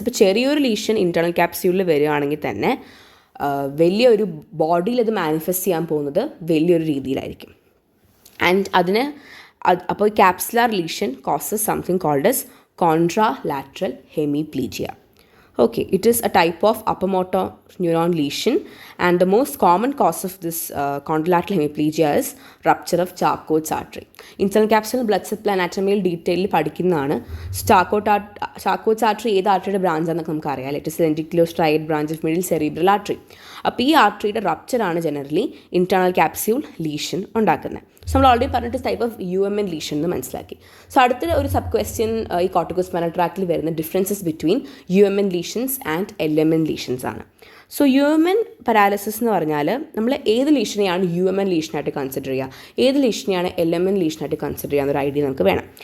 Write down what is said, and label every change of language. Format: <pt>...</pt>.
<ml>അപ്പോൾ ചെറിയൊരു lesion internal ക്യാപ്സ്യൂളിൽ വരികയാണെങ്കിൽ തന്നെ വലിയൊരു ബോഡിയിൽ അത് മാനിഫെസ്റ്റ് ചെയ്യാൻ പോകുന്നത് വലിയൊരു രീതിയിലായിരിക്കും.</ml> <en>And അപ്പോൾ capsular lesion causes something called as contralateral hemiplegia. Okay, it is a type of upper motor neuron lesion, and the most common cause of this contralateral hemiplegia is rupture of Charcot's artery. Internal capsule blood supply anatomy detail</en> <ml>പഠിക്കുന്നതാണ്. Charcot's artery ഏത് ആർട്ടറിയുടെ branch ആണെന്നൊക്കെ നമുക്ക് അറിയാം.</ml> <en>It is lenticulostriate branch of middle cerebral artery.</en> <ml>അപ്പോൾ ഈ ആർട്ടറിയുടെ rupture ആണ് generally internal capsule lesion ഉണ്ടാക്കുന്നത്. So നമ്മൾ ഓൾറെഡി പറഞ്ഞിട്ട് ടൈപ്പ് ഓഫ് UMN ലീഷൻ എന്ന് മനസ്സിലാക്കി. സോ അടുത്ത ഒരു സബ് ക്വസ്റ്റ്യൻ ഈ കോർട്ടിക്കോസ്പൈനൽ ട്രാക്റ്റിൽ വരുന്ന</ml> <en>differences between UMN lesions and LMN lesions</en> <ml>ആണ്. സോ UMN പാരാലിസിസ് എന്ന് പറഞ്ഞാൽ നമ്മൾ ഏത് ലീഷനെയാണ് UMN ലീഷനായിട്ട് കൺസിഡർ ചെയ്യുക, ഏത് ലീഷനെയാണ് LMN ലീഷനായിട്ട് കൺസിഡർ ചെയ്യുക എന്നൊരു ഐഡിയ നമുക്ക് വേണം.</ml>